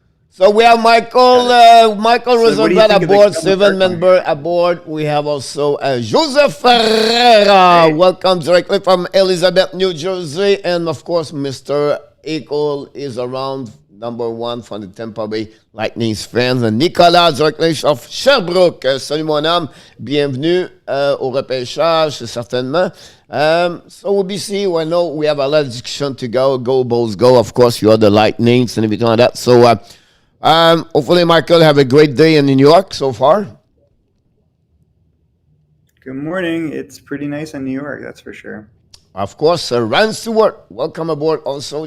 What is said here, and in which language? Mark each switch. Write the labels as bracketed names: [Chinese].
[English] So we have Michael. Michael Rosenblatt aboard, 7-member aboard. We have also Joseph Ferreira. Hey. Welcome directly from Elizabeth, New Jersey. And, of course, Mr. Eagle is around, number 1 from the Tampa Bay Lightning's fans. Nicolas, directly of Sherbrooke. [French] Salut mon homme. Bienvenue au repêchage, certainement. [English] So we'll be seeing. I know we have a lot of discussion to go. Go, Bulls, go. Of course, you are the Lightnings and everything like that. So hopefully, Michael, have a great day in New York so far. Good morning. It's pretty nice in New York, that's for sure. Of course, Ryan Stewart, welcome aboard also.